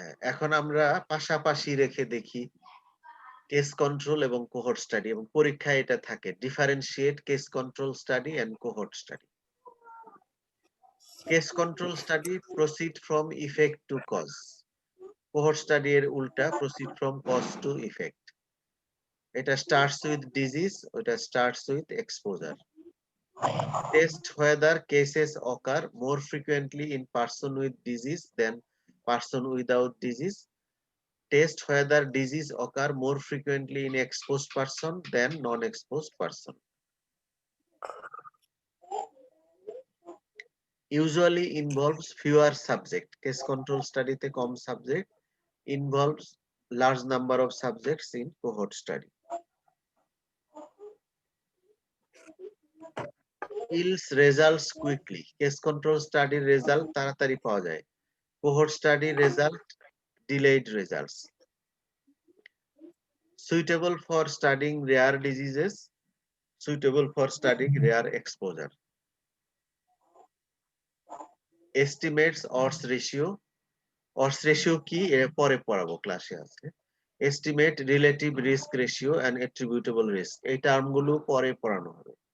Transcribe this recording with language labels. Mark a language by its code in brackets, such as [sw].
[bn] এখন আমরা পাশাপাশি রেখে দেখি কেস কন্ট্রোল এবং কোহর্ট স্টাডি, এবং পরীক্ষায় এটা থাকে [en] Differentiate case control study and cohort study. Case control study proceed from effect to cause, cohort study [bn] এর উল্টা, [en] Proceed from cause to effect. এটা starts with disease, ওটা starts with exposure. Test whether cases occur more frequently in person with disease than person without disease. Test whether disease occur more frequently in exposed person than non-exposed person. Usually involves fewer subject. Case control study [bn] te kom [en] subject, involves large number of subjects in cohort study. Yields results quickly. Case control study result [bn] taratari paoya jay. [en] Cohort study result delayed results. Suitable for studying rare diseases, suitable for studying rare exposure. Estimates odds ratio. [bn] Odds ratio কি পরে পড়াবো, ক্লাসে আছে। [en] Estimate relative risk ratio and attributable risk, [bn] এই টার্মগুলো পরে পড়ানো হবে।